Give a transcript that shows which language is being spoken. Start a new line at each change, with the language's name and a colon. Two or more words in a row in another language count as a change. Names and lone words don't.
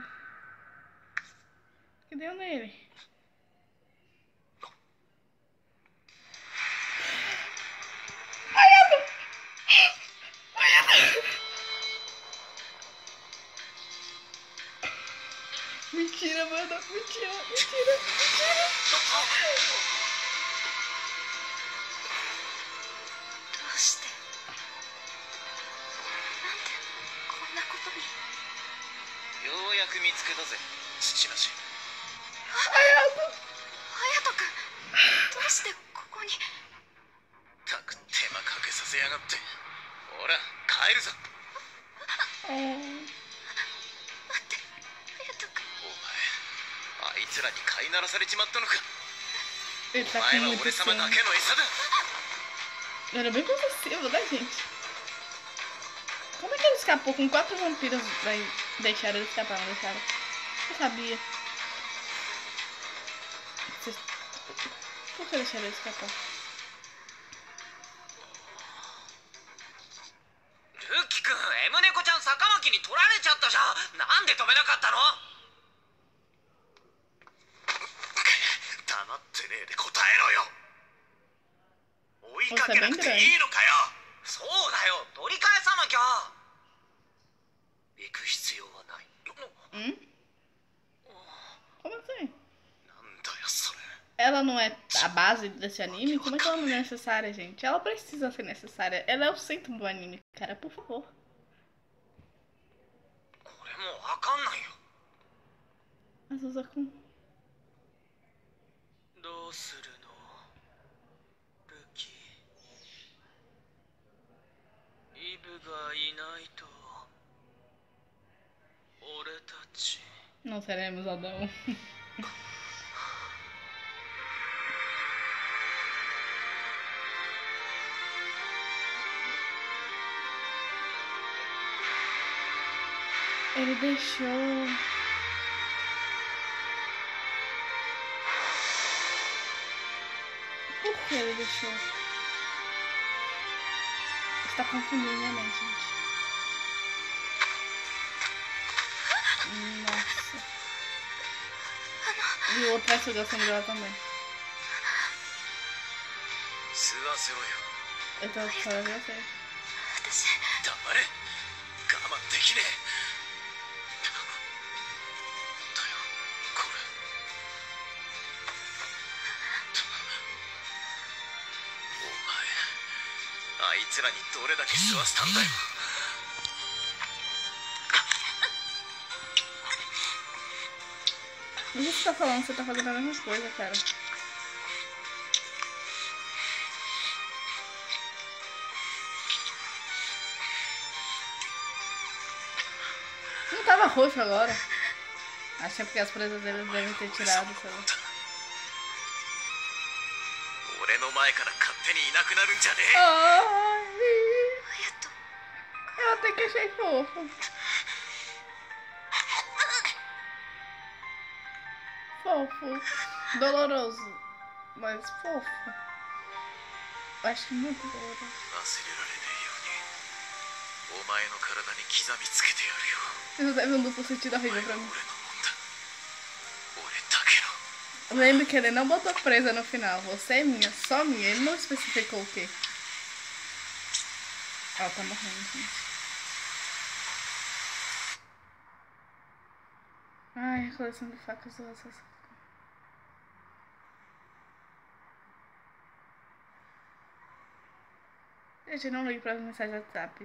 Portuguese: O que deu nele? Mentira, mano. Mentira.
Japanese: こんなことに。ようやく見つけたぜ、父なし。隼人君、どうしてここに。たく手間かけさせやがって。ほら帰るぞ。待って、隼人君。お前、あいつらに飼いならされちまったのか。
Portuguese: Ele
Japanese: お
Portuguese: tá
Japanese: 前
Portuguese: com
Japanese: は
Portuguese: muito
Japanese: 俺様だ
Portuguese: ciúme.
Japanese: けの餌だ。
Portuguese: Era bem possessivo, né, gente? Como é que ele escapou com 4 vampiros? Deixaram ele escapar, não deixaram? Eu sabia. Por que deixaram ele escapar?
Japanese: ルッキ君、エムネコちゃん坂巻に取られちゃったじゃん。なんで止めなかったの。黙ってねえで答えろよ。追いかけなくていいのかよ。そうだよ、取り返さなきゃ。行く必要はない。
Portuguese: Como assim?
Japanese: なんだよそれ。
Portuguese: Ela não é a base desse anime? Como é que ela não é necessária, gente? Ela precisa ser necessária. Ela é o centro do anime, cara, por favor.
Japanese: これもうわかんないよ。
Portuguese: Mas usa com.
Japanese: どうするの、ルキ。イブがいないと俺たち。
Portuguese: Não seremos Adão. Ele deixou. Por que ele deixou? Está confundindo minha mente, gente. Nossa. E o outro vai sugar o sangue dela também.
Japanese: 吸わせろよ。
Portuguese: Eu tô falando de você.
Japanese: 私。黙れ。我慢できねえ。だよ、これ。お前、あいつらにどれだけ吸わせたんだよ。
Portuguese: O que você tá falando? Você tá fazendo a mesma coisa, cara. Não tava roxo agora. Acho que é porque as presas dele devem ter tirado, sei lá.
Japanese: 俺の前から勝手にいなくなるんじゃねえ。
Portuguese: Ai,
Japanese: 隼人。
Portuguese: eu até que achei fofo. Fofo. Doloroso. Mas fofo. Eu acho muito doloroso.
Japanese: 忘れられねえようにお前の体に刻みつけてやるよ。
Portuguese: Isso deve um duplo sentido
Japanese: お前
Portuguese: horrível
Japanese: は
Portuguese: pra
Japanese: 俺の
Portuguese: mim.
Japanese: もんだ。俺だけの。
Portuguese: Lembre que ele não botou presa no final. Você é minha, só minha. Ele não especificou o quê. Ela tá morrendo, gente. Ai, a coleção de facas do assassino. Gente, eu não ligo para as mensagens do WhatsApp.